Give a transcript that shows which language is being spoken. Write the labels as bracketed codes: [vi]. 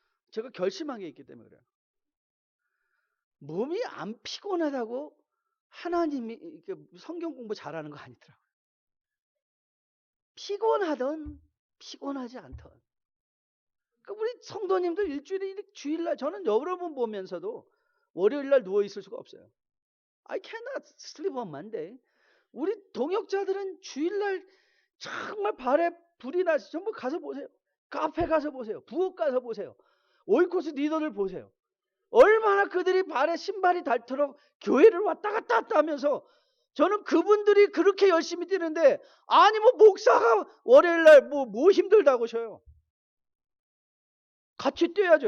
[ko] 제가 결심한 게 있기 때문에 그래요. 몸이 안 피곤하다고 하나님이 이렇게 성경 공부 잘하는 거 아니더라고요. 피곤하던 피곤하지 않던. 그러니까 우리 성도님들 일주일에 주일날 저는 여러 번 보면서도 월요일날 누워 있을 수가 없어요. [en] I cannot sleep on Monday. [ko] 우리 동역자들은 주일날 정말 발에 불이 나시. 전부 가서 보세요. 카페 가서 보세요. 부엌 가서 보세요. 오이코스 리더들 보세요. 얼마나 그들이 발에 신발이 닳도록 교회를 왔다 갔다 하면서 저는 그분들이 그렇게 열심히 뛰는데 아니 뭐 목사가 월요일날 뭐 힘들다고 하셔요. 같이 뛰어야죠.